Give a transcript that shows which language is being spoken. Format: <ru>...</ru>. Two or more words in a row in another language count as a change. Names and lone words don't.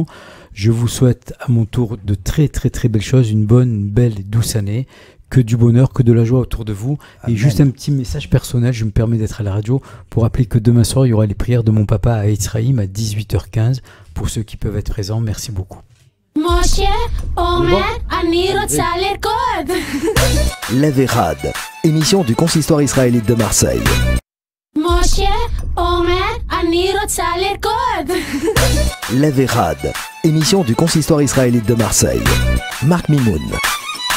<fr>Je vous souhaite à mon tour de très très très belles choses, une bonne, belle et douce année, que du bonheur, que de la joie autour de vous. Amen. Et juste un petit message personnel, je me permets d'être à la radio pour rappeler que demain soir, il y aura les prières de mon papa à Etzraïm à 18h15. Pour ceux qui peuvent être présents, merci beaucoup.</fr> <he>משה, אומר, אני רוצה לרקוד.</he> <fr>Lève Erad, émission du consistoire israélite de Marseille.</fr> <he>משה, אומר, אני רוצה לרקוד.</he> <fr>Lève Erad, émission du consistoire israélite de Marseille. Marc Mimoun.</fr>